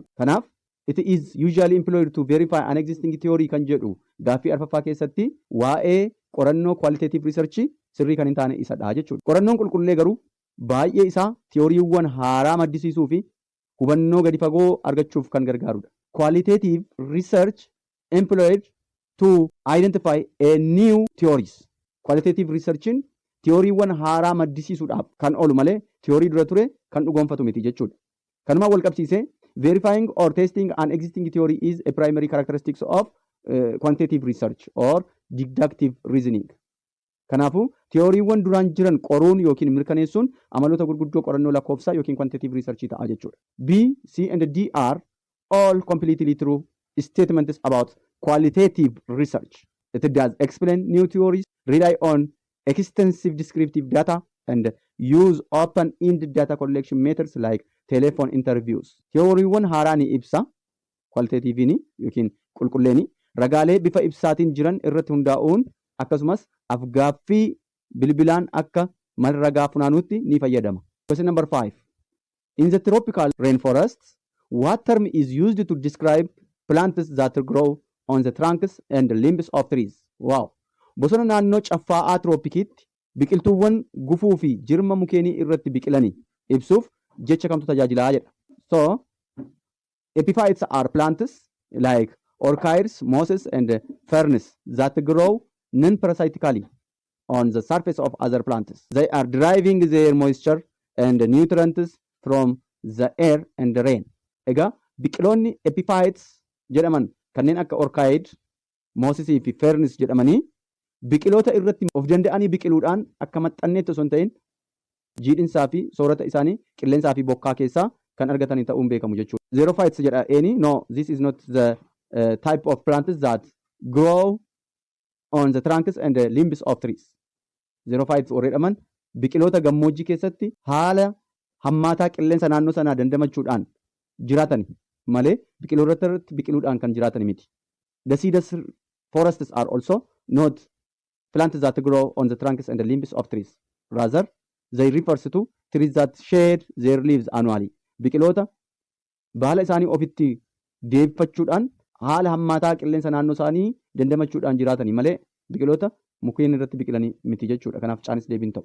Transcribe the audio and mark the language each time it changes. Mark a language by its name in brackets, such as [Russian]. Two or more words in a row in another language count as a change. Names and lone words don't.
[Oromo] Kanaaf [English] it is usually employed to verify an existing theory [Oromo] kan jedhu gaaffii arfaffaa keessatti waa'ee qorannoo [English] qualitative research [Oromo] sirrii kan hin taane isadha jechuudha. Qorannoon qulqullee garuu baay'ee isaa theoryiiwwan haaraa maddisiisuu fi hubannoo gadi fagoo argachuuf kan gargaarudha. [English] Qualitative research employed to identify a new theories. [Oromo] Qualitative researchin theoryiiwwan haaraa maddisiisuudhaaf kan oolu malee theory dura ture kan dhugoomfatu miti jechuudha. Kanumaan wal qabsiisee [English] verifying or testing an existing theory is a primary characteristics of quantitative research or deductive reasoning. [Oromo] Kanaafuu theoryiiwwan duraan jiran qoruun yookiin mirkaneessuun amaloota gurguddoo qorannoo lakkoofsaa yookiin [English] quantitative research [Oromo] ta'a jechuudha. [English] B, C and D are all completely true statements about qualitative research. It does explain new theories, rely on extensive descriptive data, and use open-ended data collection methods like telephone interviews. [Oromo] Theoryiiwwan haaraa ni ibsa, qualitatiivini yookiin qulqulleeni ragaalee bifa ibsaatiin jiran irratti hundaa'uun akkasumas afgaaffii bilbilaan akka malragaa funaanuutti ni fayyadama. [English] Question number 5. In the tropical rainforests, what term is used to describe plants that grow on the trunks and limbs of trees? Wow! [Oromo] Bosona naannoo caffaa'aa tiroopikiitti biqiltuuwwan gufuu fi jirma mukeenii irratti biqilanii ibsuuf jecha kamtu tajaajilaa jedha. [English] So, epiphytes are plants like orchids, mosses and ferns that grow non-parasitically on the surface of other plants. They are deriving their moisture and nutrients from the air and the rain. [Oromo] Egaa biqiloonni epiphytes jedhaman kanneen akka orchid, mosses fi ferns jedhamanii biqiloota irratti of danda'anii biqiluudhaan akka maxxanneetti osoo hin ta'in jiidhinsaa fi soorata isaanii qilleensaa fi bokkaa keessaa kan argatanii ta'uun beekamu jechuudha. Xerophytes jedha eeni. [English] No, this is not the type of plants that grow on the trunks and the limbs of trees. [Oromo] Xerophytes warra jedhaman biqiloota gammoojjii keessatti haala hammaataa qilleensa naannoo sanaa dandamachuudhaan jiraatan malee biqiloota irratti biqiluudhaan kan jiraatan miti. [English] Deciduous forests are also not plants that grow on the trunks and the limbs of trees. Rather, they refers to trees that shed their leaves annually. [Oromo] Biqiloota baala isaanii ofitti deebifachuudhaan haala hammaataa qilleensa naannoo isaanii dandamachuudhaan jiraatanii malee biqiloota mukeen irratti biqilanii miti jechuudha. Kanaaf caanis deebiin ta'u.